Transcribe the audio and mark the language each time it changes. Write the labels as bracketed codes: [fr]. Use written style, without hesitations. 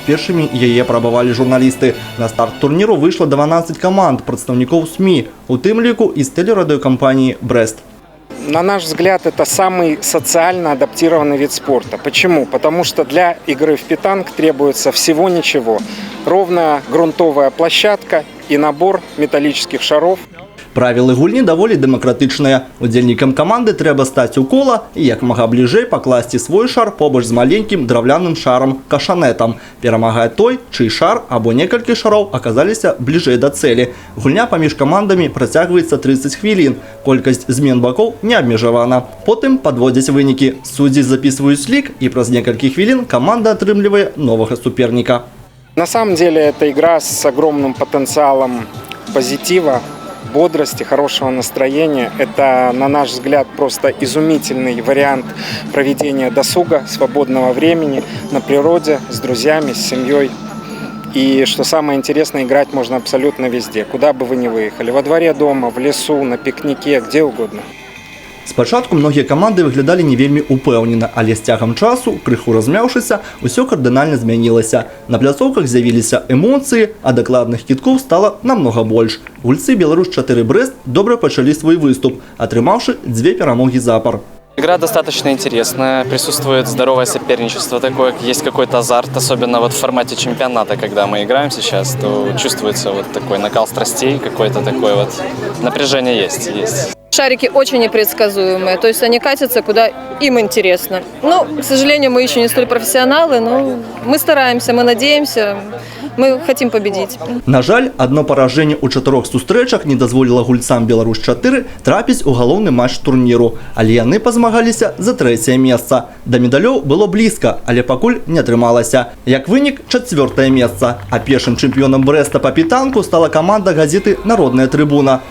[ru] Первыми ее пробовали журналисты. На старт турниру вышло 12 команд, представников СМИ, [be] у тым лику [ru] из телерадиокомпании «Брест». На наш взгляд, это самый социально адаптированный вид спорта. Почему? Потому что для игры в питанг требуется всего ничего. Ровная грунтовая площадка и набор металлических шаров. [be] Правілы гульні даволі дэмакратычныя. Удзельнікам каманды трэба стаць у кола і як мага бліжэй пакласці свой шар побач з маленькім драўляным шарам – кашанетам. Перамагае той, чый шар або некалькі шароў аказаліся бліжэй да цэлі. Гульня паміж камандамі працягваецца 30 хвілін. Колькасць змен бакоў не абмежавана. Потым падводзяць вынікі. Суддзі записываюць лік і праз некалькі хвілін каманда атрымлівае новага суперніка. [ru] На самом деле, это игра с огромным потенциалом позитива, бодрости, хорошего настроения. Это, на наш взгляд, просто изумительный вариант проведения досуга, свободного времени на природе, с друзьями, с семьей. И, что самое интересное, играть можно абсолютно везде, куда бы вы ни выехали. Во дворе дома, в лесу, на пикнике, где угодно. [be] Спачатку многія каманды выглядалі не вельмі упэўнена, але з цягам часу, крыху размяўшыся, усё кардынальна змянілася. На пляцоўках з'явіліся эмоцыі, а дакладных кідкоў стала намнога больш. Гульцы «Беларусь-4 Брест» добра пачалі свой выступ, атрымаўшы 2 перамогі запар. [ru] Игра достаточно интересная, присутствует здоровое соперничество, такое, есть какой-то азарт, особенно вот в формате чемпионата, когда мы играем сейчас, то чувствуется вот такой накал страстей, какое-то такое вот напряжение есть. Шарики очень непредсказуемые, то есть они катятся, куда им интересно. Ну, к сожалению, мы еще не столь профессионалы, но мы стараемся, мы надеемся, мы хотим победить. [be] На жаль, одно паражэнне ў 4 сустрэчах не дазволіла гульцам «Беларусь-4» трапіць у галоўны матч турніру, але яны пазмагаліся за 3-е месца. Да медалёў было блізка, але пакуль не атрымалася. Як вынік, 4-е месца. А першым чэмпіёнам Брэста па пітанку стала каманда газеты «Народная трыбуна».